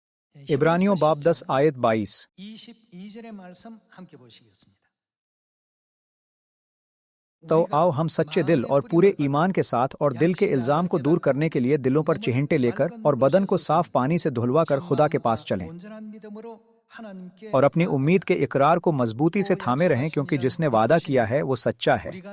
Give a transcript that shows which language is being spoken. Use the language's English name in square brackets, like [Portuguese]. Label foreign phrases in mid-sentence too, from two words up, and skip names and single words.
[Urdu] عبرانیوں باب 10 آیت 22. [Korean] 22절의 말씀 함께 보시겠습니다. [Urdu] تو آؤ ہم سچے دل اور پورے ایمان کے ساتھ اور دل کے الزام کو دور کرنے کے لیے دلوں پر چھینٹے لے کر اور بدن کو صاف پانی سے دھلوا کر خدا کے پاس چلیں اور اپنی امید کے اقرار کو مضبوطی سے تھامے رہیں، کیونکہ جس نے وعدہ کیا ہے وہ سچا ہے.